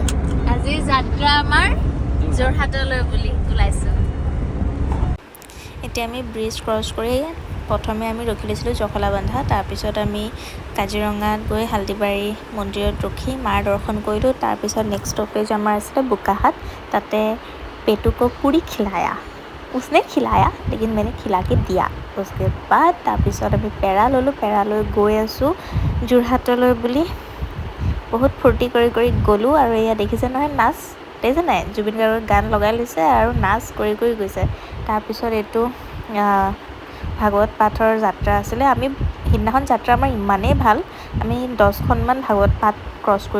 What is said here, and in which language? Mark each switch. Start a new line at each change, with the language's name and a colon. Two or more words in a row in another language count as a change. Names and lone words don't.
Assamese: আজি যাত্ৰা আমাৰ যোৰহাটলৈ বুলি ওলাইছো এতিয়া আমি
English: bridge cross
Assamese: কৰি প্ৰথমে আমি ৰখি লৈছিলোঁ জখলাবন্ধা তাৰপিছত আমি কাজিৰঙাত গৈ হালদিবাৰী মন্দিৰত ৰখি মাৰ দৰ্শন কৰিলোঁ তাৰপিছত
English: next stoppage
Assamese: আমাৰ আছিলে বোকাখাট তাতে
Hindi: पेटू को पूरी खिलाया उसने खिलाया लेकिन मैंने खिला के दिया उसके बाद
Assamese: তাৰপিছত আমি পেৰা ল'লোঁ পেৰা লৈ গৈ আছোঁ যোৰহাটলৈ বুলি বহুত ফূৰ্তি কৰি গ'লোঁ আৰু এয়া দেখিছে নহয় নাচ দেখিছে নাই জুবিন গাৰ্গৰ গান লগাই লৈছে আৰু নাচ কৰি গৈছে তাৰপিছত এইটো ভাগৱত পাঠৰ যাত্ৰা আছিলে আমি সিদিনাখন যাত্ৰা আমাৰ ইমানেই ভাল আমি 10খনমান ভাগৱত পাঠ ক্ৰছ কৰি